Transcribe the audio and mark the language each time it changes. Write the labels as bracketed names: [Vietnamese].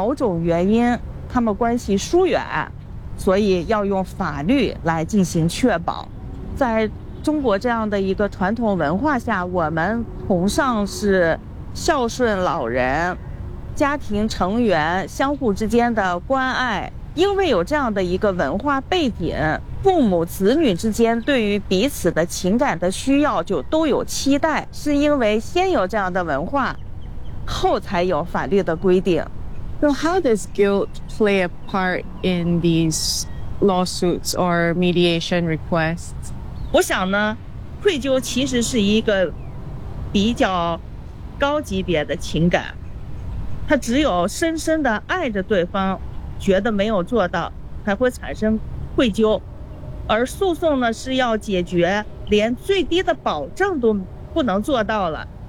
[Chinese] 在中国有一句话这样讲，说法律是最低的道德，也就是说，本来子女和父母之间的关系是天然流动的，但是呢，由于某种原因，他们关系疏远。所以要用法律来进行确保，在中国这样的一个传统文化下，我们崇尚是孝顺老人、家庭成员、相互之间的关爱。因为有这样的一个文化背景，父母子女之间对于彼此的情感的需要就都有期待，是因为先有这样的文化，后才有法律的规定。 [English] So how does guilt play a part in these lawsuits or mediation requests? [Chinese] 我想呢，愧疚其实是一个比较高级别的情感，它只有深深的爱着对方，觉得没有做到，才会产生愧疚。而诉讼呢，是要解决连最低的保证都不能做到了。